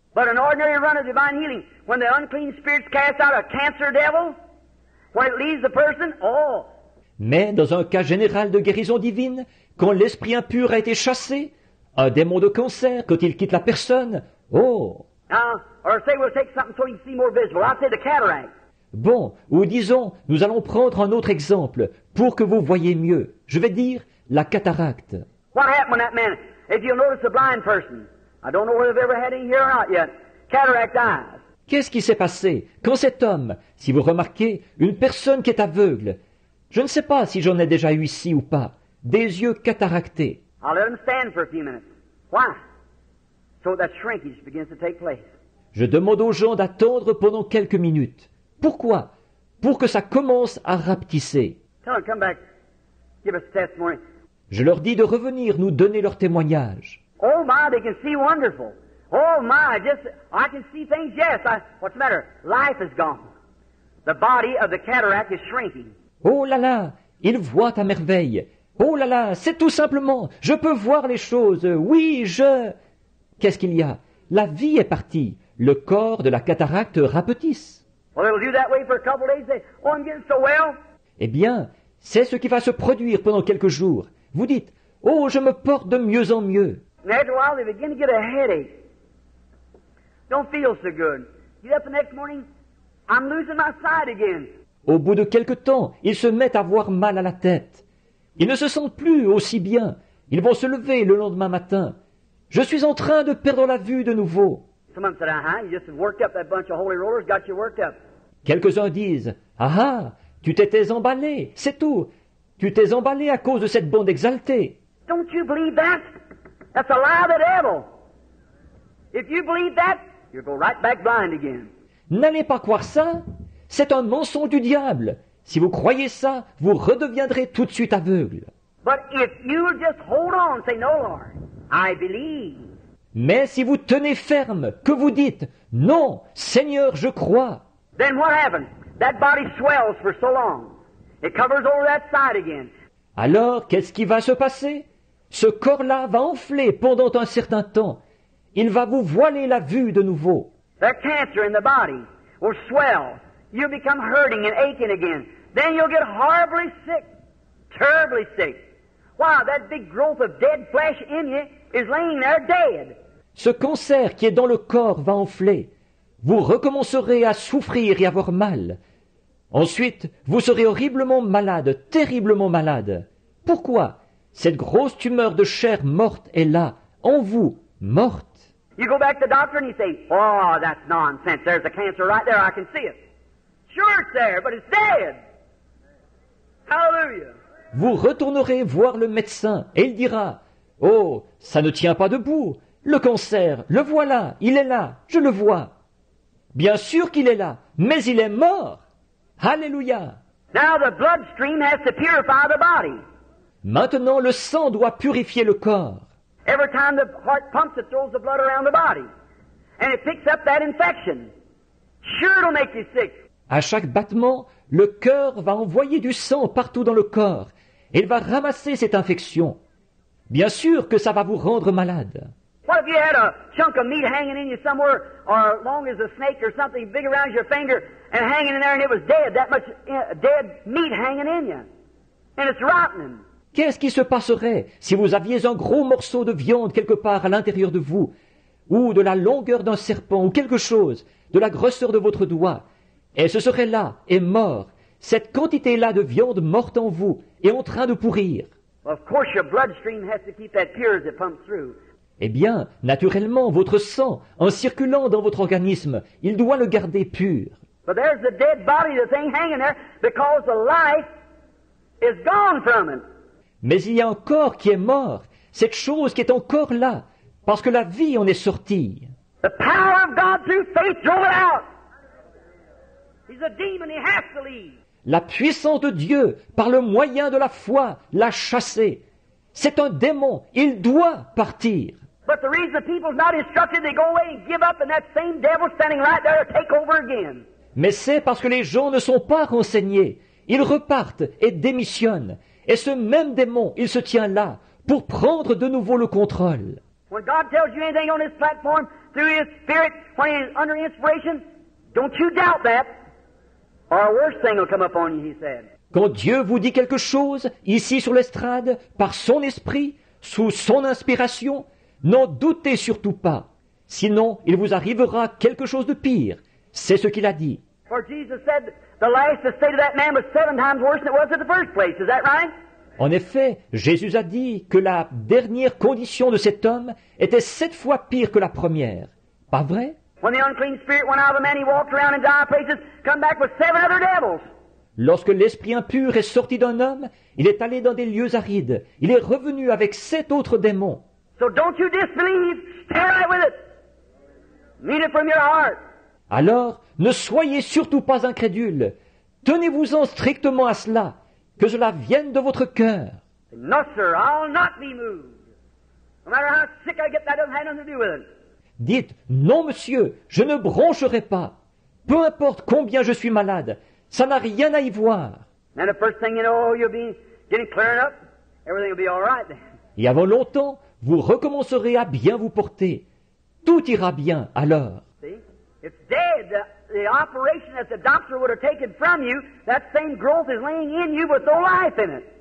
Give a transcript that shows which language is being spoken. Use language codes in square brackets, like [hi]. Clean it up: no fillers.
[en] But an ordinary run of divine healing, when the unclean spirits cast out a cancer devil, when it leaves the person, oh. [fr] Mais dans un cas général de guérison divine, quand l'esprit impur a été chassé, un démon de cancer, quand il quitte la personne, oh. [en] Now, or say we'll take something so you can see more visible. I'll say the cataract. [fr] Bon, ou disons, nous allons prendre un autre exemple, pour que vous voyez mieux. Je vais dire la cataracte. [en] What happened when that man, if you'll notice a blind person, I don't know whether they've ever had any here or not yet, cataract eyes. [fr] Qu'est-ce qui s'est passé quand cet homme, si vous remarquez, une personne qui est aveugle, je ne sais pas si j'en ai déjà eu ici ou pas, des yeux cataractés. [en] I'll let him stand for a few minutes. Why? So that shrinkage begins to take place. [fr] Je demande aux gens d'attendre pendant quelques minutes. Pourquoi? Pour que ça commence à rapetisser. [en] Tell them, come back, give us a testimony. [fr] Je leur dis de revenir nous donner leur témoignage. [en] Oh my, they can see wonderful. Oh my, I can see things, yes. What's the matter? Life is gone. The body of the cataract is shrinking. [fr] Oh là là, ils voient à merveille. Oh là là, c'est tout simplement, je peux voir les choses. Oui, Qu'est-ce qu'il y a? La vie est partie. Le corps de la cataracte rapetisse. [en] Well, it'll do that way for a couple of days. Say, oh, I'm getting so well. [fr] Eh bien, c'est ce qui va se produire pendant quelques jours. Vous dites, oh, je me porte de mieux en mieux. [en] And after a while, they begin to get a headache. Don't feel so good. Get up the next morning, I'm losing my sight again. [fr] Au bout de quelque temps, ils se mettent à avoir mal à la tête. Ils ne se sentent plus aussi bien. Ils vont se lever le lendemain matin. Je suis en train de perdre la vue de nouveau. [en] Someone said, you just worked up that bunch of holy rollers, got you worked up. [fr] Quelques-uns disent, ah, tu t'étais emballé, c'est tout. Tu t'es emballé à cause de cette bande exaltée. [en] Don't you believe that? That's a lie of the devil. If you believe that, you'll go right back blind again. [fr] N'allez pas croire ça. C'est un mensonge du diable. Si vous croyez ça, vous redeviendrez tout de suite aveugle. [en] But if you just hold on, say, no, Lord, I believe. [fr] Mais si vous tenez ferme, que vous dites, non, Seigneur, je crois. [en] Then what happens? That body swells for so long. It covers over that side again. [fr] Alors, qu'est-ce qui va se passer? Ce corps-là va enfler pendant un certain temps. Il va vous voiler la vue de nouveau. [en] That cancer in the body will swell. You'll become hurting and aching again. Then you'll get horribly sick, terribly sick. Wow, that big growth of dead flesh in you is laying there dead. [fr] Ce cancer qui est dans le corps va enfler. Vous recommencerez à souffrir et avoir mal. Ensuite, vous serez horriblement malade, terriblement malade. Pourquoi? Cette grosse tumeur de chair morte est là, en vous, morte. [en] You go back to the doctor and you say, oh, that's nonsense. There's a cancer right there. I can see it. Sure it's there, but it's dead. Hallelujah. [fr] Vous retournerez voir le médecin et il dira, oh, ça ne tient pas debout. Le cancer, le voilà, il est là, je le vois. Bien sûr qu'il est là, mais il est mort. Alléluia. [en] Now the bloodstream has to purify the body. [fr] Maintenant, le sang doit purifier le corps. [en] Every time the heart pumps, it throws the blood around the body. And it picks up that infection. Sure, it'll make you sick. [fr] À chaque battement, le cœur va envoyer du sang partout dans le corps. et il va ramasser cette infection. Bien sûr que ça va vous rendre malade. [en] What if you had a chunk of meat hanging in you somewhere, or long as a snake or something big around your finger, and hanging in there, and it was dead, that much dead meat hanging in you, and it's rotting. [fr] Qu'est-ce qui se passerait si vous aviez un gros morceau de viande quelque part à l'intérieur de vous, ou de la longueur d'un serpent, ou quelque chose, de la grosseur de votre doigt, et ce serait là, et mort, cette quantité-là de viande morte en vous, et en train de pourrir? [en] Well, of course your bloodstream has to keep that pure as it pumps through. [fr] Eh bien, naturellement, votre sang, en circulant dans votre organisme, il doit le garder pur. [en] But there's the dead body, the thing hanging there, because the life is gone from it. [fr] Mais il y a un corps qui est mort, cette chose qui est encore là, parce que la vie en est sortie. [en] The power of God through faith drove it out. He's a demon, he has to leave. [fr] La puissance de Dieu, par le moyen de la foi, l'a chassé. C'est un démon, il doit partir. [en] But the reason the people's not instructed, they go away and give up, and that same devil standing right there to take over again. [fr] Mais c'est parce que les gens ne sont pas renseignés. Ils repartent et démissionnent. Et ce même démon, il se tient là, pour prendre de nouveau le contrôle. [en] When God tells you anything on this platform, through His Spirit, when He's under inspiration, don't you doubt that, or a worse thing will come upon you, He said. [fr] Quand Dieu vous dit quelque chose, ici sur l'estrade, par son esprit, sous son inspiration, n'en doutez surtout pas. Sinon, il vous arrivera quelque chose de pire. C'est ce qu'il a dit. [en] For Jesus said, the last state of that man was 7 times worse than it was at the first place. Is that right? [fr] En effet, Jésus a dit que la dernière condition de cet homme était 7 fois pire que la première. Pas vrai? [en] When the unclean spirit went out of the man, he walked around in dire places, come back with 7 other devils. [fr] Lorsque l'esprit impur est sorti d'un homme, il est allé dans des lieux arides. Il est revenu avec 7 autres démons. [en] So don't you disbelieve. Stay right with it. Mean it from your heart. [fr] Alors, ne soyez surtout pas incrédules. Tenez-vous-en strictement à cela, que cela vienne de votre cœur. [en] No, sir, I'll not be moved. No matter how sick I get, that doesn't have nothing to do with it. [fr] Dites, non monsieur, je ne broncherai pas. Peu importe combien je suis malade, ça n'a rien à y voir. [en] And the first thing you know, you'll be getting clearing up. Everything will be all right then. [fr] Et avant longtemps, vous recommencerez à bien vous porter. Tout ira bien alors. [en] See? It's dead. The operation that the doctor would have taken from you, that same growth is laying in you with no life in it.